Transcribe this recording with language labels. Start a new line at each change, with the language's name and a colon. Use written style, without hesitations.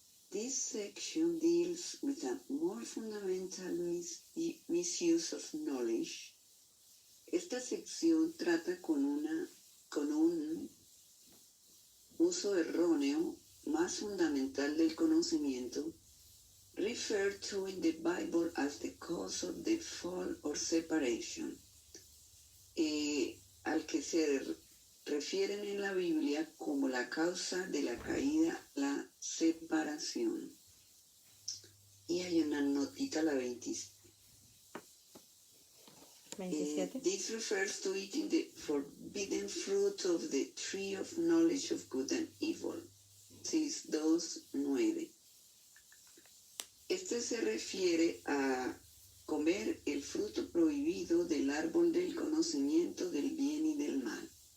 English: This section deals with a more fundamental misuse of knowledge.
Spanish: Esta sección trata con un uso erróneo más fundamental del conocimiento,
English: referred to in the Bible as the cause of the fall or separation,
Spanish: al que se refieren en la Biblia como la causa de la caída, la separación. Y hay una notita, la 27.
English: This refers to eating the forbidden fruit of the tree of knowledge of good and evil. 6:2-9.
Spanish: Este se refiere a comer el fruto prohibido del árbol del conocimiento del bien y del mal.